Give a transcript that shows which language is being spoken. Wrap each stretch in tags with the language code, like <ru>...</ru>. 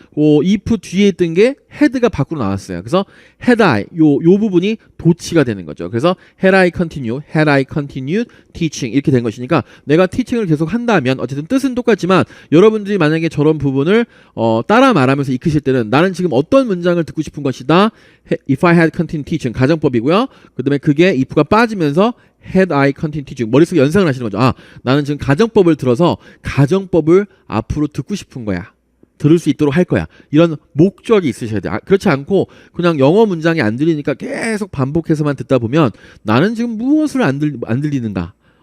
<ko>if 뒤에 있던 게 had가 밖으로 나왔어요. 그래서 had I 요 부분이 도치가 되는 거죠. 그래서</ko> <en>had I continued teaching</en> <ko>이렇게 된 것이니까 내가 teaching을 계속 한다면 어쨌든 뜻은 똑같지만 여러분들이 만약에 저런 부분을 따라 말하면서 익히실 때는 나는 지금 어떤 문장을 듣고 싶은 것이다.</ko> <en>If I had continued teaching</en> <ko>가정법이고요. 그 다음에 그게 if가 빠지면서</ko> <en>had I continued teaching</en> <ko>머릿속에 연상을 하시는 거죠. 나는 지금 가정법을 들어서 가정법을 앞으로 듣고 싶은 거야. 들을 수 있도록 할 거야. 이런 목적이 있으셔야 돼. 그렇지 않고 그냥 영어 문장이 안 들리니까 계속 반복해서만 듣다 보면 나는 지금 무엇을 안 들리는가?</ko>